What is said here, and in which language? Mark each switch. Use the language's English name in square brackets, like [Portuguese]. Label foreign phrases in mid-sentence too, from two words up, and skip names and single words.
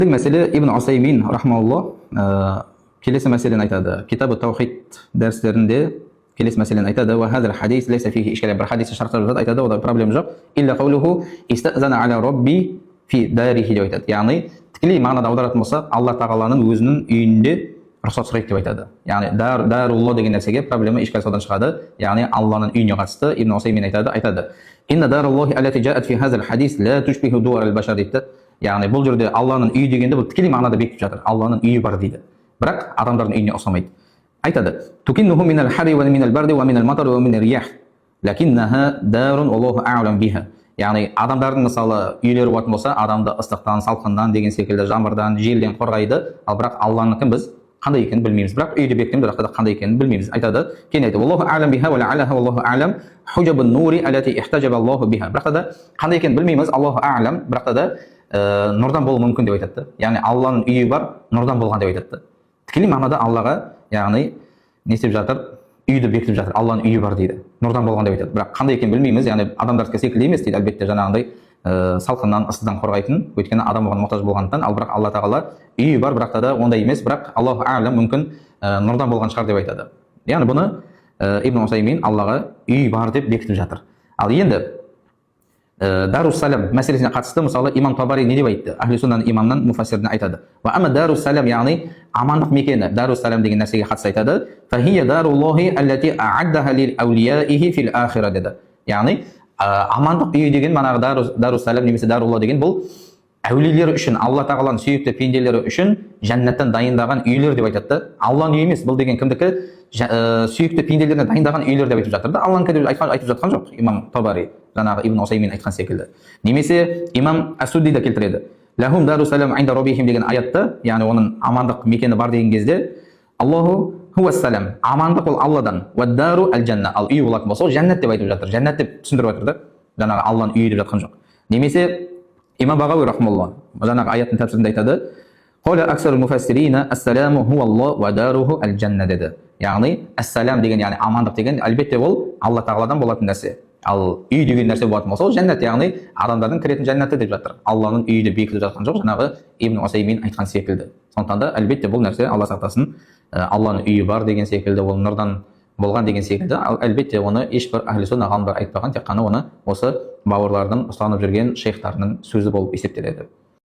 [Kazakh] Мәселе Ибн Усаймин рахмаулла келесі мәселені айтады. Китабы таухид дәрістерінде келесі мәселені айтады. [Arabic] وهذا الحديث ليس فيه إشكالية. [Kazakh] Бір хадисті шарттап жатады, айтады, ода проблема жоқ. [Arabic] إلا قوله استأذن على ربي في داره [Kazakh] деп айтады. Яғни тікелей мағынада аударатын болсақ, Алла тағаланың өзінің үйінде рұқсат сұрайды деп айтады. Яғни дарулла деген нәрсеге проблема ишкал содан шығады. Яғни Алланың үйіне қатысты Ибн Усаймин айтады. [Arabic] إن دار الله التي جاءت في هذا الحديث لا تشبه دور البشر [Kazakh] дейді. Яғни бұл жерде Алланың үйі дегенде бұл тікелей мағынада бекітіп жатыр. Алланың үйі бар дейді. Бірақ адамдардың үйіне ұқсамайды. [Arabic] Айтады: "تكنه من الحر ومن البرد ومن المطر ومن الرياح لكنها دار الله أعلم بها." [Kazakh] Яғни адамдардың мысалы үйлері болатын болса, адамды ыстықтан, салқыннан деген секілді жаңбырдан, желден қорғайды. Ал бірақ Алланыкі біз қандай екенін білмейміз. Бірақ үйді бекіткен, бірақ та қандай екенін білмейміз. Айтады, кейін айтады: [Arabic] "الله أعلم بها ولعلها الله أعلم حجب النور التي احتجب الله بها." [Kazakh] Бірақ та қандай екенін білмейміз. [Arabic] الله أعلم, [Kazakh] бірақ та нұрдан болуы мүмкін деп айтады. Яғни Алланың үйі бар, нұрдан болған деп айтады. Тікелей мағынада Аллаға, яғни не істеп жатыр? Үйді бекітіп жатыр. Алланың үйі бар дейді. Нұрдан болған деп айтады. Бірақ қандай екенін білмейміз. Яғни адамдардікі секілді емес дейді. Әлбетте жаңағындай салқыннан, ыстыдан қорғайтын, өйткені адам оған мұқтаж болғандықтан. Ал бірақ Алла тағала үйі бар, бірақ та ондай емес. Бірақ [Arabic] الله أعلم, [Kazakh] мүмкін нұрдан болған шығар деп айтады. Яғни бұны Ибн Усаймин Аллаға үйі бар деп бекітіп жатыр. Ал енді Дарус-салам мәселесіне қатысты мысалы имам Табари не деп айтты? [Arabic] أهل السنة [Kazakh] имамынан муфассирден айтады. [Arabic] وأما دار السلام, [Kazakh] яғни амандық мекені, Дарус-салам деген нәрсеге қатысты айтады. [Arabic] فهي دار الله التي أعدها لأوليائه في الآخرة деді. [Kazakh] Яғни амандық үйі деген манағы Дарус-салам немесе Дарулла деген бұл әулиелері үшін, Алла тағаланың сүйікті пенделері үшін жәннаттан дайындаған үйлер деп айтады. Алланың үйі емес, бұл деген кімдікі? Сүйікті пенделеріне дайындаған үйлер деп айтып жатыр да. Алланыкі деп айтып жатқан жоқ имам Табари, жаңағы Ибн Усаймин айтқан секілді. Немесе имам Ас-Судди да келтіреді. [Arabic] لهم دار السلام عند ربهم [Kazakh] деген аятта, яғни оның амандық мекені бар деген кезде [Arabic] الله هو السلام, [Kazakh] амандық ол Алладан, [Arabic] والدار الجنة, [Kazakh] ал үй болатын болса, ол жәннат деп айтып жатыр. Жәннат деп түсіндіріп жатыр да. Жаңағы Алланың үйі деп жатқан жоқ. Немесе имам Бағауи рахмаллах жаңағы аяттың тәпсірінде айтады: [Arabic] "قال أكثر المفسرين السلام هو الله وداره الجنة" [Kazakh] деді. Яғни ас-салам деген, яғни амандық деген, әлбетте ол Алла тағаладан болатын нәрсе. Ал үй деген нәрсе болатын болса, ол жәннат, яғни адамдардың кіретін жәннаты деп жатыр. Алланың үйі деп бекітіп жатқан жоқ, жаңағы Ибн Усаймин айтқан секілді. Сондықтан да әлбетте бұл нәрсе Алла сақтасын, Алланың үйі бар деген секілді, ол нұрдан болған деген секілді. Ал әлбетте оны ешбір [Arabic] أهل السنة [Kazakh] ғалымдар айтпаған, тек қана оны осы бауырлардың ұстанып жүрген шейхтарының сөзі болып есептеледі.